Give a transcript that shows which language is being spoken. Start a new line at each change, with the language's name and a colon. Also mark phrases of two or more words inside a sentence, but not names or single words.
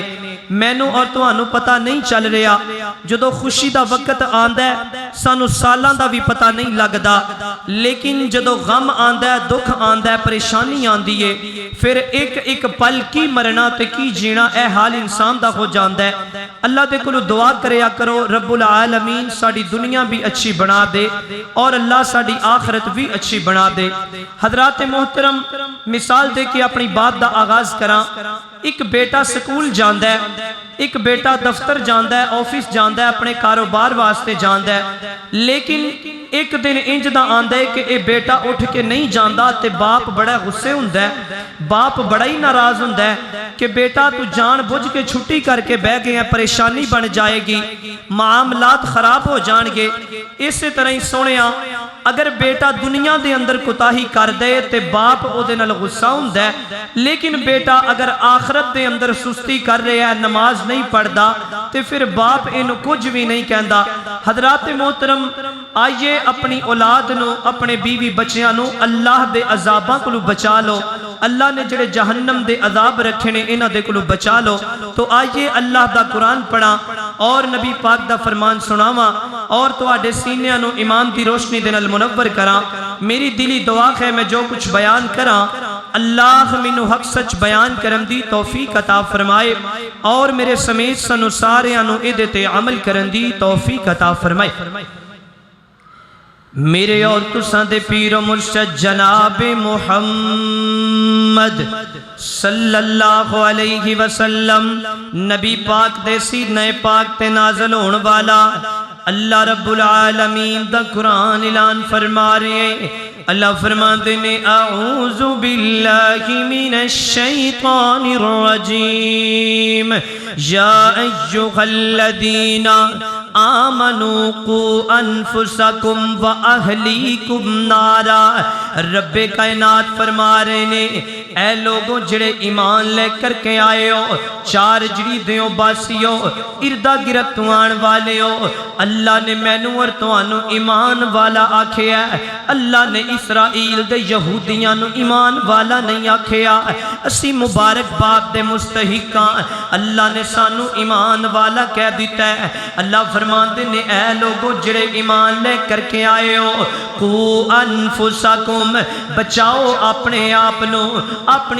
Punjabi: مینوں اور تہانوں پتہ نہیں چل رہا۔ جدوں خوشی دا وقت آندا ہے سانوں سالاں دا بھی پتہ نہیں لگدا، لیکن جدوں غم آندا ہے، دکھ آندا ہے، پریشانی آندی ہے، فیر اک اک پل کی مرنا تے کی جینا اے حال انسان دا ہو جاندا ہے. اللہ دے کولوں دعا کریا کرو
Arabic: رب العالمین
Punjabi: ساڈی دنیا بھی اچھی بنا دے تے اللہ ساڈی آخرت بھی اچھی بنا دے. حضرات محترم، مثال دے کے اپنی گل دا آغاز کراں. اک بیٹا سکول جاندا ہے، اک بیٹا دفتر جاندا ہے، آفس جاندا ہے، اپنے کاروبار واسطے جاندا ہے، لیکن اک دن انج دا آندا ہے کہ اے بیٹا اٹھ کے نہیں جاندا تے باپ بڑا غصے ہوندا ہے. باپ بڑا ہی ناراض ہوندا ہے کہ بیٹا توں جان بجھ کے چھٹی کر کے بہہ گیا، پریشانی بن جائے گی، معاملات خراب ہو جان گے. اس طرح ہی سوہنیا اگر بیٹا دنیا دے اندر کوتاہی کر دے تے باپ او دے نال غصہ ہوندا ہے، لیکن بیٹا اگر آخرت دے اندر سستی کر رہا ہے، نماز نہیں پڑھدا تے پھر باپ اینو کچھ بھی نہیں کہندا۔ حضرات محترم، آئیے اپنی اولاد نو، اپنے بیوی بچیاں نو اللہ دے عذاباں کولو بچا لو۔ اللہ نے جڑے جہنم دے عذاب رکھے نے انہاں دے کولو بچا لو۔ تو آئیے اللہ دا قرآن پڑھا اور نبی پاک دا فرمان سناواں اور تواڈے سینیاں نو ایمان دی روشنی دے نال منور کراں۔ میری دلی دعا ہے میں جو کچھ بیان کراں اللہ مینوں حق سچ بیان کرن دی توفیق عطا فرمائے اور میرے سمیت سنو ساریاں نو اے دے تے عمل کرن دی توفیق عطا فرمائے۔ میرے اور تساں دے پیر و مرشد جناب محمد صلی اللہ علیہ وسلم نبی پاک دے سینہ پاک تے نازل ہون والا اللہ رب العالمین دا قرآن اعلان فرما رہے ہیں۔ اللہ فرماتے نے
Arabic: اعوذ باللہ من الشیطان الرجیم یا ایہا الذین آمنوا قوا انفسکم و اہلیکم نارا۔
Punjabi: رب کائنات فرما رہے نے اے لوگوں جڑے ایمان لے کر کے آئے ہو، چار جڑی دیوں باسیو، اردہ گرد آن والے ہو، اللہ نے مینوں اور توانوں ایمان والا آکھیا ہے۔ اللہ نے اسرائیل دے یہودیاں نو ایمان والا نہیں آکھیا، اسی مبارک بات دے مستحقاں، اللہ نے سانو ایمان والا کہہ دیتا ہے۔ اللہ فرماتے نے اے لوگوں جڑے ایمان لے کر کے آئے ہو،
Arabic: قوا انفسکم،
Punjabi: بچاؤ اپنے آپ نو، اپنی